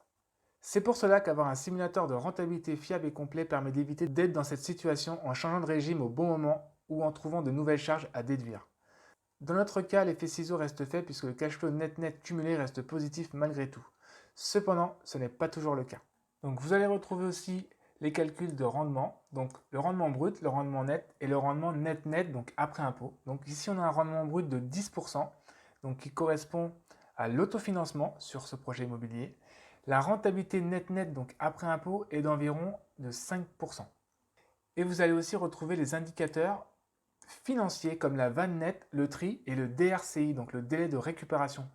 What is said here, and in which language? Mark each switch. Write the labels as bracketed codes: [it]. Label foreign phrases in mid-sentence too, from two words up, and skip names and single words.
[fr] C'est pour cela qu'avoir un simulateur de rentabilité fiable et complet permet d'éviter d'être dans cette situation en changeant de régime au bon moment ou en trouvant de nouvelles charges à déduire. Dans notre cas, l'effet ciseau reste faible puisque le [en] cash flow [fr] net-net cumulé reste positif malgré tout. Cependant, ce n'est pas toujours le cas. Donc vous allez retrouver aussi les calculs de rendement, donc le rendement brut, le rendement net et le rendement net-net, donc après impôt. Donc ici on a un rendement brut de 10%, donc qui correspond à l'autofinancement sur ce projet immobilier. La rentabilité net-net, donc après impôt, est d'environ de 5%. Et vous allez aussi retrouver les indicateurs financiers comme la vanne nette, le tri et le DRCI, donc le délai de récupération.